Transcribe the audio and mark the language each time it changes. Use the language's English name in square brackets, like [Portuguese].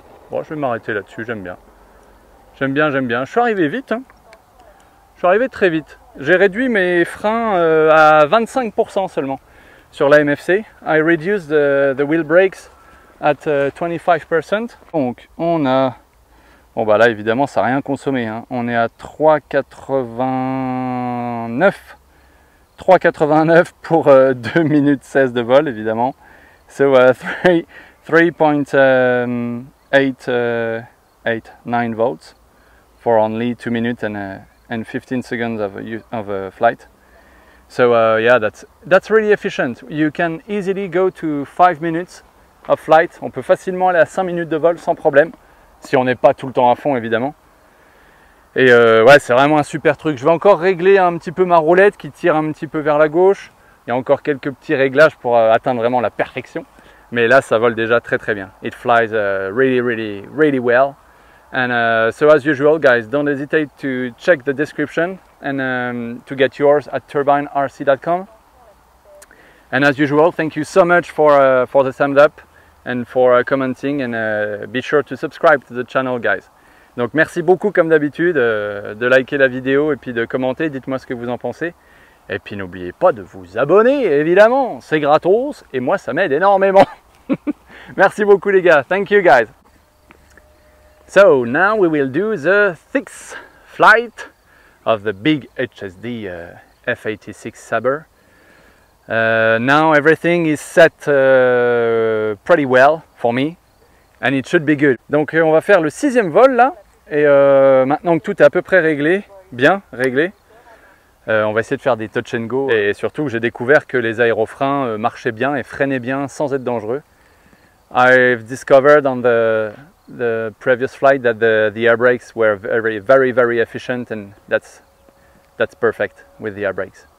[French] Bon, je vais m'arrêter là-dessus, j'aime bien. J'aime bien, j'aime bien. Je suis arrivé vite, hein. Je suis arrivé très vite. J'ai réduit mes freins à 25% seulement sur la MFC. [English] I reduced the wheel brakes at 25%. [French] Donc on a, bon bah là évidemment ça n'a rien consommé, hein. On est à 3,89 3,89 pour 2 minutes 16 de vol évidemment. [English] So 3.889 volts for only 2 minutes and 15 seconds of flight. So yeah, that's really efficient. You can easily go to 5 minutes of flight. [French] On peut facilement aller à 5 minutes de vol sans problème, si on n'est pas tout le temps à fond évidemment. Et ouais, c'est vraiment un super truc. Je vais encore régler un petit peu ma roulette qui tire un petit peu vers la gauche. Il y a encore quelques petits réglages pour atteindre vraiment la perfection. Mais là, ça vole déjà très très bien. [English] It flies really well. And so as usual, guys, don't hesitate to check the description and to get yours at turbinrc.com. And as usual, thank you so much for the thumbs up and for commenting, and be sure to subscribe to the channel, guys. [French] Donc merci beaucoup comme d'habitude de liker la vidéo et puis de commenter, dites-moi ce que vous en pensez. Et puis n'oubliez pas de vous abonner, évidemment, c'est gratos et moi ça m'aide énormément. Merci beaucoup les gars, [English] thank you guys. So now we will do the 6th flight of the big HSD F86 Sabre. Now everything is set pretty well for me and it should be good. [French] Donc on va faire le 6e vol là. Et maintenant que tout est à peu près réglé, bien réglé, on va essayer de faire des touch and go. Et surtout, j'ai découvert que les aérofreins marchaient bien et freinaient bien sans être dangereux. [English] I've discovered on the previous flight that the air brakes were very efficient, and that's perfect with the air brakes.